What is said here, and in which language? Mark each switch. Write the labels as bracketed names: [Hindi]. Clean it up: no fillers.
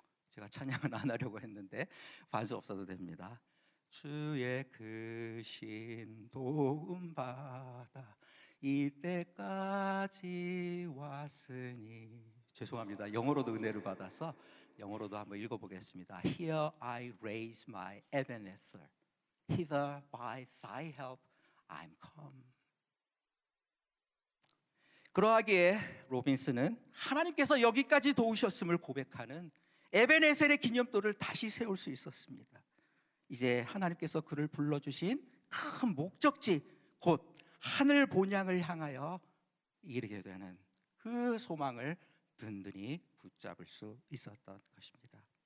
[Korean] 제가 찬양은 안 하려고 했는데 반주 없어도 됩니다. 주의 크신 도움 받아 이때까지 왔으니. 죄송합니다. 영어로도 은혜를 받아서 영어로도 한번 읽어보겠습니다. [English] Here I raise my Ebenezer, hither by thy help I'm come. [Korean] 그러하기에 로빈슨은 하나님께서 여기까지 도우셨음을 고백하는 에베네셀의 기념돌을 다시 세울 수 있었습니다. 이제 하나님께서 그를 불러주신 큰 목적지, 곧 하늘 본향을 향하여 이르게 되는 그 소망을 든든히 붙잡을 수 있었던 것입니다.